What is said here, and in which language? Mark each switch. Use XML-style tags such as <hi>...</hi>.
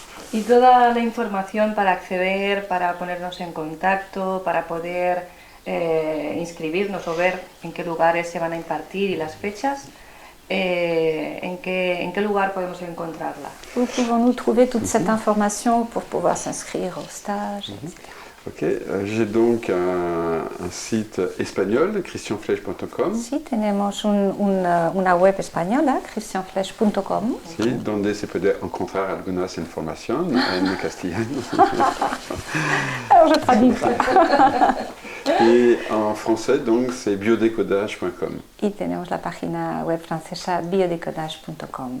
<es>Y toda la información para acceder, para ponernos en contacto, para poder inscribirnos o ver en qué lugares se van a impartir y las fechas, ¿en qué lugar podemos encontrarla?</es> <fr>Où pouvons-nous trouver toute cette information pour pouvoir s'inscrire au stage, etc. Ok, j'ai donc un site espagnol, christianflech.com.</fr> <es>Sí, tenemos una web española, christianflech.com. Sí, donde se puede encontrar algunas información en castellano.</es> <fr>Alors je traduis. Et en français, donc, c'est biodécodage.com.</fr> <es>Y tenemos la página web francesa biodécodage.com.</es>